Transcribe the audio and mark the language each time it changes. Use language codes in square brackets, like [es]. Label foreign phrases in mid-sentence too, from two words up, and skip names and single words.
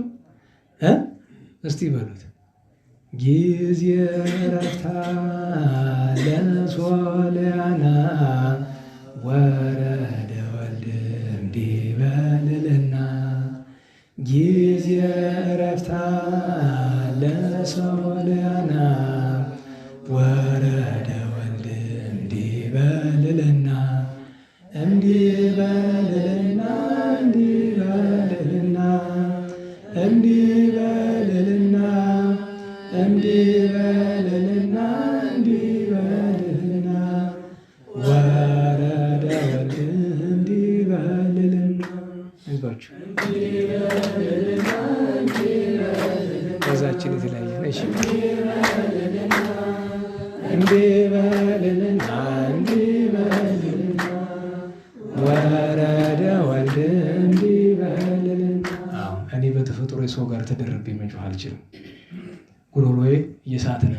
[am] እስቲ በሉት። [gez] ጊዜ ረፍታ ለሶልያና ወረደ ወልድ እምዲበ ልዕልና። ጊዜ ረፍታ ለሶልያና ወረደ ወልድ እምዲበ ልዕልና። እምዲበ ልዕልና እምዲበ ልዕልና እምዲበ ልዕልና እምዲበ ልዕልና እምዲበ ልዕልና ወረደ ወልድ እምዲበ ልዕልና። [am] አይዟችሁ ከዛችን የተለያየ ነሽ። [gez] እምዲበ ልዕልና እምዲበ ልዕልና ወረደ ወልድ እምዲበ ልዕልና። [am] እኔ በተፈጥሮ የሰው ጋር ተደርቤ መጮህ አልችልም። ጉሮሮዬ እየሳተ ነው